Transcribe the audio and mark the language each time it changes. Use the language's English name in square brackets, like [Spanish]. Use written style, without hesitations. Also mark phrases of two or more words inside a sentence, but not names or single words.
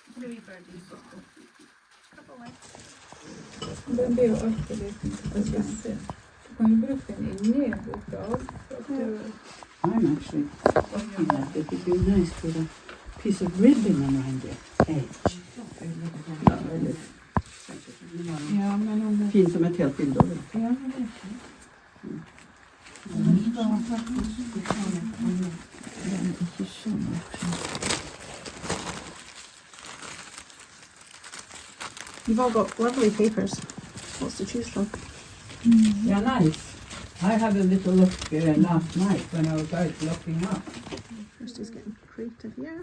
[Norwegian] Den blir jo alltid liten spesielt. Du kan jo bruke den i nedboka. [English] I'm actually looking at it. It'd be nice with a piece of ribbon around the edge. Not really. [Norwegian] Ja, men om det... Fint som ett helt bilde. Ja, det vet jeg. Den skal faktisk Ikke sånn. [English] You've all got lovely papers. Lots to choose from. Yeah, nice. I had a little look last night when I was out looking up. Kirsty's getting creative, yeah.